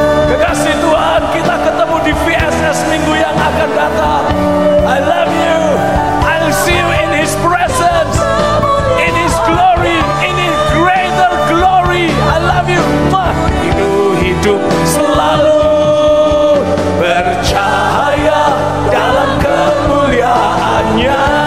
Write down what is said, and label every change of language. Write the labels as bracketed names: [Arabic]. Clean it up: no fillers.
[Indonesian] Kekasih Tuhan, kita ketemu di VSS minggu yang akan datang. [English] I love you. I'll see you in His presence, in His glory, in His greater glory. I love you. [Indonesian] Hidup selalu bercahaya dalam kemuliaan-Nya.